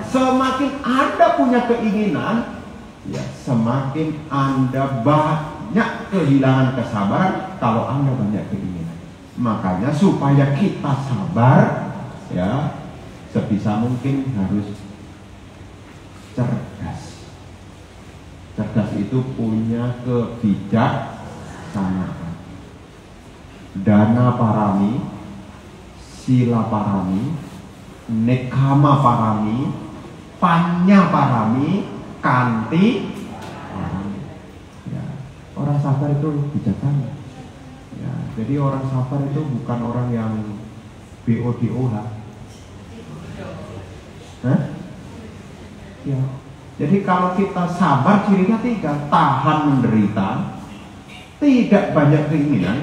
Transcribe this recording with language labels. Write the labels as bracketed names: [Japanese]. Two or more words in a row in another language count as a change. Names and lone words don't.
[Indonesian] Semakin Anda punya keinginan, ya semakin Anda banyak kehilangan kesabaran kalau Anda banyak keinginan. Makanya supaya kita sabar, ya sebisa mungkin harus cerdas. itu punya kebijaksanaan. [Pali] Dana parami, sila parami, nekama parami, panya parami, kanti parami. [Indonesian] Ya, orang sabar itu bijaksana. Ya, jadi orang sabar itu bukan orang yang BODOH. Hah? Ya. Jadi kalau kita sabar cirinya 3, tahan menderita, tidak banyak keinginan.